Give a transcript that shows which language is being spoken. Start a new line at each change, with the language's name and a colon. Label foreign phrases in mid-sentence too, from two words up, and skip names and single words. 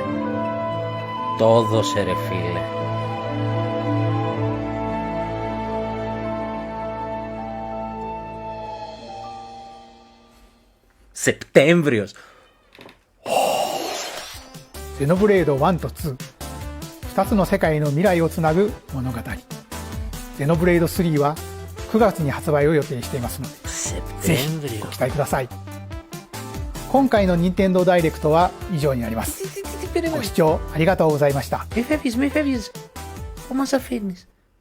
Greek: Το έδωσε ρε φίλε. Σεπτέμβριος.
Japanese: Xenoblade 1と2、2つの世界の未来をつなぐ物語。Xenoblade 3は9月に発売を予定していますので、ぜひご期待ください。今回の任天堂ダイレクトは以上になります。ご視聴ありがとうございました。
Greek: Μη φεύγεις. Πού μας αφήνεις?